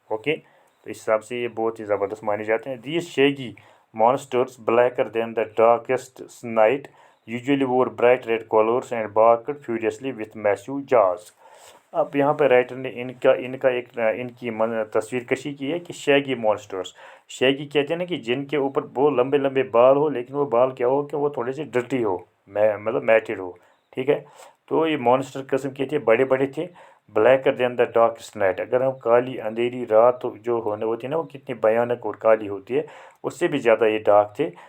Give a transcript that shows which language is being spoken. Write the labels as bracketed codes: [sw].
[ur] Okay, تو اس حساب سے یہ بہت ہی زبردست مانے جاتے ہیں. [en] These shaggy monsters blacker than the darkest night usually wore bright red collars and barked furiously with massive jaws. [ur] اب یہاں پہ رائٹر نے ان کی تصویر کشی کی ہے کہ شیگی مانسٹرس. شیگی کہتے ہیں نا کہ جن کے اوپر بہت لمبے لمبے بال ہو, لیکن وہ بال کیا ہو کہ وہ تھوڑے سے ڈرٹی ہو, مطلب میٹڈ ہو. ٹھیک ہے, تو یہ مانسٹر قسم کے تھے, بڑے بڑے تھے. [en] blacker than the darkest night, [ur] اگر ہم کالی اندھیری رات جو ہوتی ہے نا وہ کتنی بھیانک اور کالی ہوتی ہے, اس سے بھی زیادہ یہ ڈارک تھے.